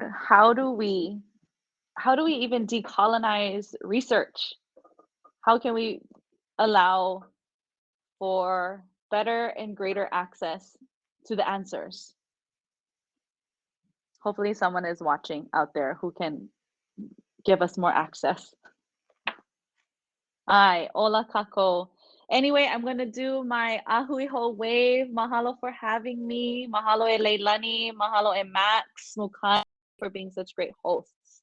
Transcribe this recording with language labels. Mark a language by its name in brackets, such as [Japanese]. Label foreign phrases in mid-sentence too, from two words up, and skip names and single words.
[English] How do we even decolonize research? How can we allow for better and greater access to the answers? Hopefully someone is watching out there who can give us more access. [Hawaiian] Ai, ola kako. [English] Anyway, I'm going to do my ahuiho wave. Mahalo for having me. [Hawaiian] Mahalo e Leilani. Mahalo e Max Mukai [English] for being such great hosts.